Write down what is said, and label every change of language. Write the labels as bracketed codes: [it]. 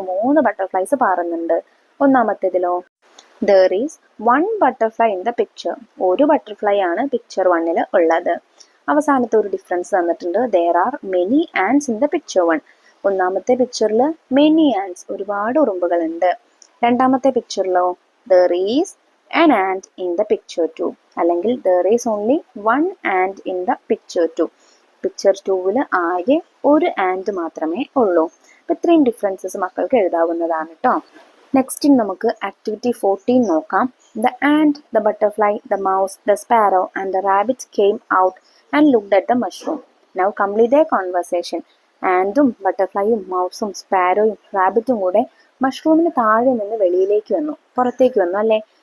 [ml] 3 butterflies പാറുന്നുണ്ട്. ഒന്നാമത്തേതിലോ? [en] There is 1 butterfly in the picture. [ml] ഒരു butterfly ആണ് picture 1ൽ ഉള്ളത്. അവസാനത്തെ ഒരു ഡിഫറൻസ് തന്നിട്ടുണ്ട്. [en] There are many ants in the picture 1. [ml] ഒന്നാമത്തെ പിക്ചറിൽ മെനി ആൻഡ്സ്, ഒരുപാട് ഉറുമ്പുകളുണ്ട്. രണ്ടാമത്തെ പിക്ചറിലോ? [en] There is an ant in the picture 2. അല്ലെങ്കിൽ there is only 1 ant in the picture 2. [ml] Picture 2ൽ ആകെ ഒരു ആൻഡ് മാത്രമേ ഉള്ളൂ. അപ്പം ഇത്രയും ഡിഫറൻസസ് മക്കൾക്ക് എഴുതാവുന്നതാണ് കേട്ടോ. നെക്സ്റ്റ് നമുക്ക് ആക്ടിവിറ്റി 14 നോക്കാം. [en] The ant, the butterfly, the mouse, the sparrow and the rabbit came out and looked at the mushroom. Now complete a conversation. [ml] ആൻഡും ബട്ടർഫ്ലൈയും മൗസും സ്പാരോയും റാബിറ്റും കൂടെ മഷ്റൂമിന് താഴെ നിന്ന് വെളിയിലേക്ക് വന്നു, പുറത്തേക്ക് വന്നു അല്ലേ.